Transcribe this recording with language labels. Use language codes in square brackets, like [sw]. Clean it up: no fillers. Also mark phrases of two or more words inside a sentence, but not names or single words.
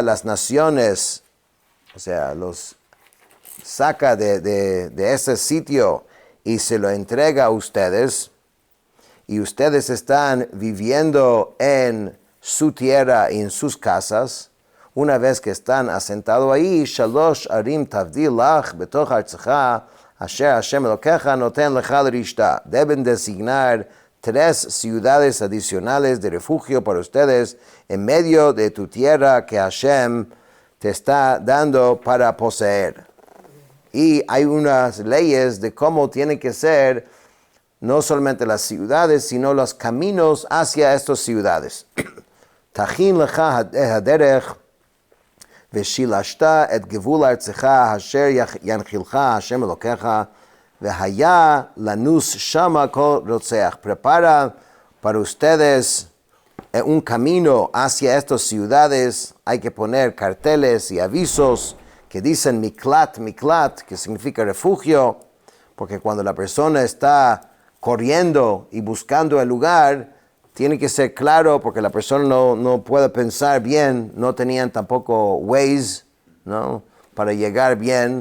[es] las naciones, o sea, los saca de ese sitio y se lo entrega a ustedes, y ustedes están viviendo en su tierra y en sus casas, una vez que están asentados ahí, [he] שלוש ערים תבדיל לך בתוך ארצך אשר השם אלוקיך נותן לך לרשתה. [es] Deben designar 3 ciudades adicionales de refugio para ustedes en medio de tu tierra que Hashem te está dando para poseer. Y hay unas leyes de cómo tienen que ser no solamente las ciudades, sino los caminos hacia estas ciudades. [he] תכין לך הדרך ושלשת את גבול ארצך אשר ינחילך השם אלוקיך והיה לנוס שמה כל רוצח. [es] Prepara para ustedes un camino hacia estas ciudades. Hay que poner carteles y avisos que dicen miklat, miklat, que significa refugio, porque cuando la persona está corriendo y buscando el lugar, tiene que ser claro, porque la persona no puede pensar bien, no tenían tampoco Waze, ¿no?, para llegar bien.